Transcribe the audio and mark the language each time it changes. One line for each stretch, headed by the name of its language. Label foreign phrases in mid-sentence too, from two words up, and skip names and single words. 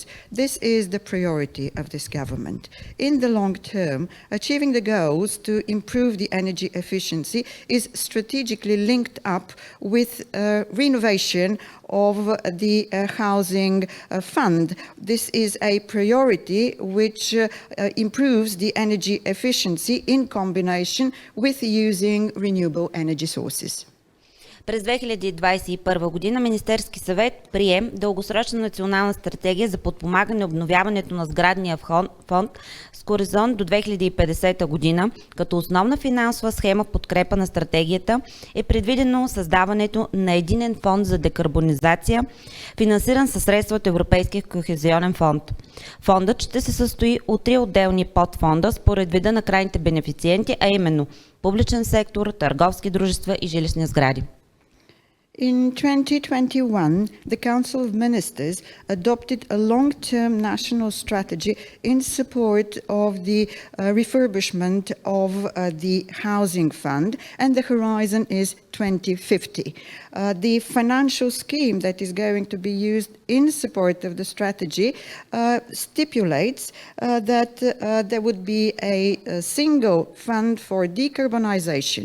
English: This is the priority of this government. In the long term, achieving the goals to improve the energy efficiency is strategically linked up with renovation of the housing fund. This is a priority which improves the energy efficiency in combination with using renewable energy sources.
Bulgarian: През 2021 година Министерски съвет прие дългосрочна национална стратегия за подпомагане обновяването на сградния фонд с хоризонт до 2050 година, като основна финансова схема в подкрепа на стратегията е предвидено създаването на единен фонд за декарбонизация, финансиран със средства от Европейския кохезионен фонд. Фондът ще се състои от 3 отделни подфонда според вида на крайните бенефициенти, а именно публичен сектор, търговски дружества и жилищни сгради.
English: In 2021, the Council of Ministers adopted a long-term national strategy in support of the refurbishment of the housing fund, and the horizon is 2050. The financial scheme that is going to be used in support of the strategy stipulates that there would be a single fund for decarbonization.